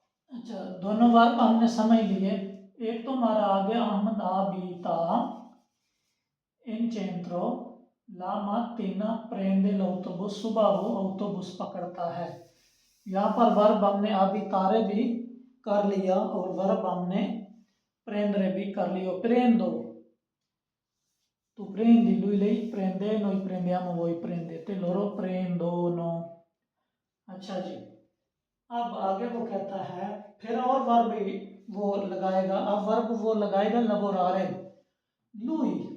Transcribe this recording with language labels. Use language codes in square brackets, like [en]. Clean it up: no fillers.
[hi] अच्छा, दोनों वर्ब हमने समझ लिए। एक तो हमारा आ गया अहमद आबिता इन centro, [it] la mattina prende l'autobus, [hi] सुबह वो ऑटोबुस पकड़ता है। यहाँ पर वर्ब हमने abitarre भी कर लिया और वर्ब हमने prendere भी कर लिया। [it] prendo, tu prendi, lui lei prende, noi prendiamo, voi prendete, loro prendono। [hi] अच्छा जी, अब आगे वो कहता है फिर और वर्ब वो लगाएगा, अब वर्ब वो लगाएगा lavorare, lui